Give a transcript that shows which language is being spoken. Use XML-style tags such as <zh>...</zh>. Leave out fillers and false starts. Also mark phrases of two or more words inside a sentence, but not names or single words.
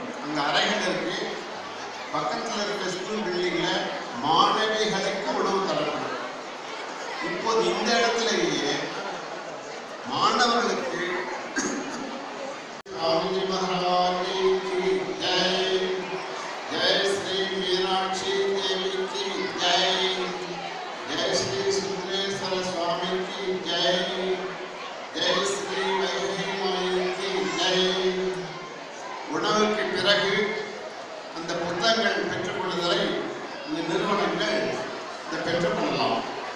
<ta>அங்கே அறைகள் இருக்கு. பக்கத்தில் இருக்கிற ஸ்கூல் பில்டிங்கில் மாணவிகளுக்கு உணவு தரப்படும். இப்போது இந்த இடத்துலயே மாணவர்களுக்கு</ta> <hi>स्वामी महाराज की जय, जय श्री मीनाक्षी देवी की जय, जय श्री सुंदरेश्वर स्वामी की जय, जय श्री वैष्णवी माई की जय.</hi> <ta>உணவுக்கு பிறகு அந்த புத்தகங்கள் பெற்றுக்கொள்ளுதலை இந்த நிறுவனங்கள் பெற்றுக்கொள்ளலாம்.</ta>